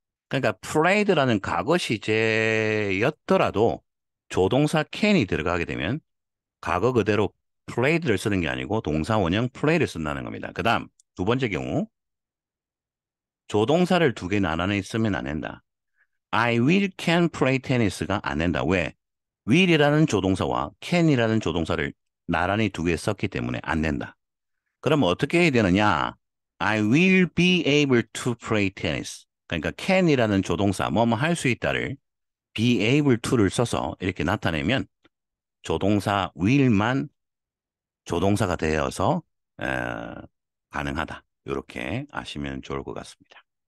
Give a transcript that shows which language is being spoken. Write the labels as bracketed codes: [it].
[ko] 그러니까 played라는 과거 시제였더라도 조동사 can이 들어가게 되면 과거 그대로 played를 쓰는 게 아니고 동사 원형 play를 쓴다는 겁니다. 그 다음 두 번째 경우 조동사를 두 개 나란히 쓰면 안 된다. [en] I will can play tennis가 [ko] 안 된다. 왜? will이라는 조동사와 can이라는 조동사를 나란히 두 개 썼기 때문에 안 된다. 그럼 어떻게 해야 되느냐? [en] I will be able to play tennis. [ko] 그러니까 can이라는 조동사, 뭐뭐 할 수 있다를 be able to를 써서 이렇게 나타내면 조동사 will만 조동사가 되어서 에, 가능하다. 이렇게 아시면 좋을 것 같습니다.